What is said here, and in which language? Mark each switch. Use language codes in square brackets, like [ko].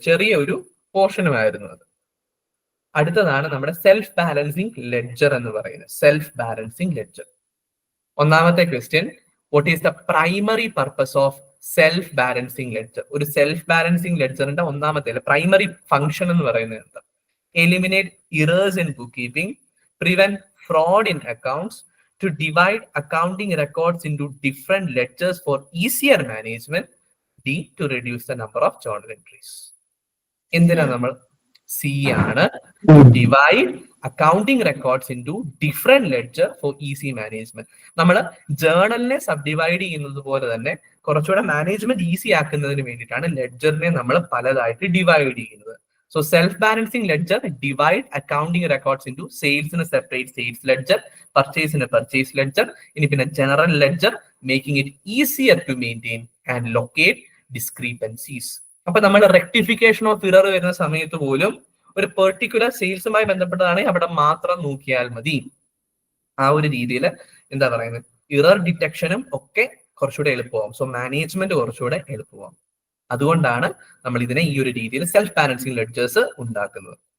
[ml] ചെറിയ ഒരു പോർഷനുമായിരുന്നു അത്. അടുത്തതാണ് നമ്മുടെ സെൽഫ് ബാലൻസിങ് ലെഡ്ജർ എന്ന് പറയുന്നത്. Self balancing ledger. ഒന്നാമത്തെ question, [en] What is the primary purpose of self balancing ledger? [ml] ഒരു സെൽഫ് ബാലൻസിങ് ലെഡ്ജറിന്റെ ഒന്നാമത്തെ പ്രൈമറി ഫംഗ്ഷൻ എന്ന് പറയുന്നത് എന്താ? [en] Eliminate errors in book keeping, prevent fraud in accounts, to divide accounting records into different ledgers for easier management, D, to reduce the number of journal entries. [ml] എന്തിനാ നമ്മൾ C ആണ്, [en] Divide accounting records into different ledger for easy management. [ml] നമ്മൾ ജേർണലിനെ sub divide ചെയ്യുന്നത് പോലെ തന്നെ കുറച്ചുകൂടെ management easy ആക്കുന്നതിന് വേണ്ടിയിട്ടാണ് ലെഡ്ജറിനെ നമ്മൾ പലതായിട്ട് ഡിവൈഡ് ചെയ്യുന്നത്. [en] So self-balancing ledger divide accounting records into sales in a separate sales ledger, purchase in a purchase ledger, in a general ledger, making it easier to maintain and locate discrepancies. [ml] അപ്പൊ നമ്മൾ rectification of error വരുന്ന സമയത്ത് പോലും ഒരു particular സെയിൽസുമായി ബന്ധപ്പെട്ടതാണെങ്കിൽ അവിടെ മാത്രം നോക്കിയാൽ മതി. ആ ഒരു രീതിയിൽ എന്താ പറയുന്നത്, ഇറർ ഡിറ്റക്ഷനും ഒക്കെ കുറച്ചുകൂടെ എളുപ്പമാവും. സോ മാനേജ്മെന്റ് കുറച്ചുകൂടെ എളുപ്പമാവും. അതുകൊണ്ടാണ് നമ്മൾ ഇതിനെ ഈ ഒരു രീതിയിൽ സെൽഫ് ബാലൻസിങ് ലെഡ്ജേഴ്സ് ഉണ്ടാക്കുന്നത്.